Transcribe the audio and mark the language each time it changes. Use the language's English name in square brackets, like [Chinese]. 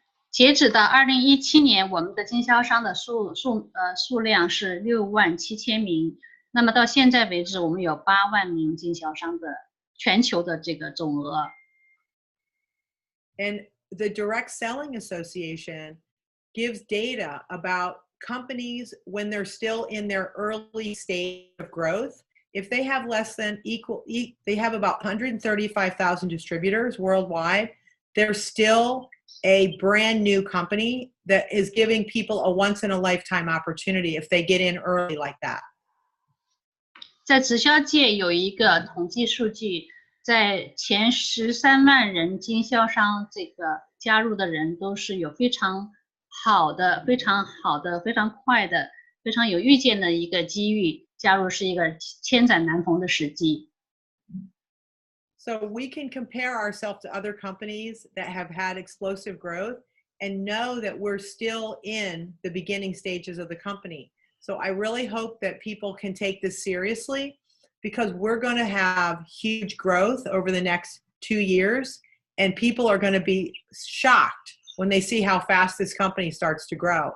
[Chinese] 截止到2017年，我们的经销商的数量是67000名。那么到现在为止，我们有8万名经销商的全球的这个总额。 [English] And the Direct Selling Association gives data about companies when they're still in their early stage of growth. If they have they have about 135,000 distributors worldwide, they're still a brand new company that is giving people a once in a lifetime opportunity if they get in early like that. [Chinese] 在直销界有一个统计数据，在前13万人经销商这个加入的人都是有非常好的、非常快的、非常有预见的一个机遇，加入是一个千载难逢的时机。 [English] So we can compare ourselves to other companies that have had explosive growth and know that we're still in the beginning stages of the company. So I really hope that people can take this seriously, because we're going to have huge growth over the next 2 years, and people are going to be shocked when they see how fast this company starts to grow.